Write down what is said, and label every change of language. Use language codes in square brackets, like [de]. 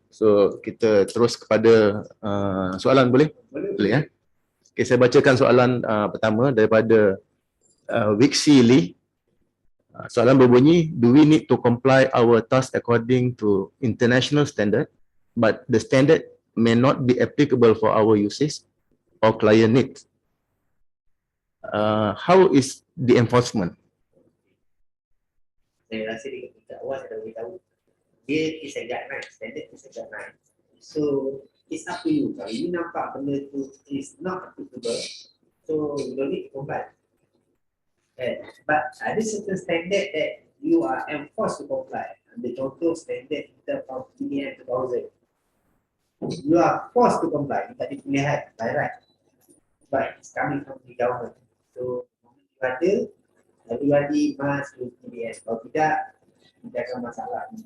[ms] So kita terus kepada soalan, boleh? Boleh ya. Okay, saya bacakan soalan pertama daripada Wixi Lee. Soalan berbunyi, [en] do we need to comply our task according to international standard, but the standard may not be applicable for our usage or client needs? How is the enforcement? [ms] Saya rasa di ketika awal saya dah beritahu, dia [en] is a guideline, standard is a guideline. So it's up to you. [ms] Kalau [en] you [ms] nampak benda tu [en] is not applicable, so you don't need to comply. But [ms] ada [en] certain standard that you are enforced to comply. [ms] Ambil contoh standard kita [en] from PDN 2000. You are forced to comply. [ms] Tak ada pilihan, [en] by right. But it's coming from the government. So, [ms] ada, [en] everybody must use PDN. [ms] Kalau tidak, tidak akan masalah.